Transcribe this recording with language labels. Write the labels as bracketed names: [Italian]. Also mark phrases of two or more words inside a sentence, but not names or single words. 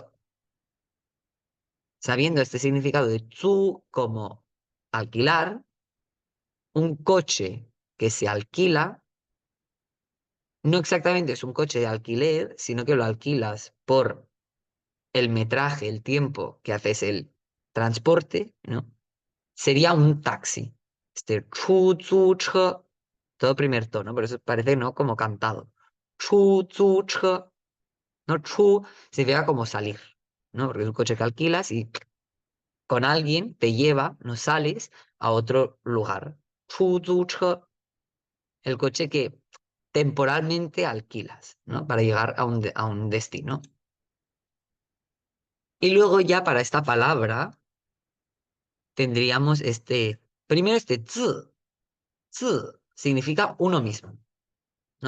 [Spanish] Sabiendo este significado de zu como alquilar, un coche que se alquila no exactamente es un coche de alquiler, sino que lo alquilas por el metraje, el tiempo que haces el transporte, ¿no? Sería un taxi. 出租车, todo primer tono, por eso parece, ¿no? Como cantado. 出租车, ¿no? 出 significa como salir, ¿no? Porque es un coche que alquilas y con alguien te lleva, no sales a otro lugar. 出租车, el coche que temporalmente alquilas, ¿no? Para llegar a un destino. Y luego ya para esta palabra tendríamos primero este 字, 字 significa uno mismo, ¿no?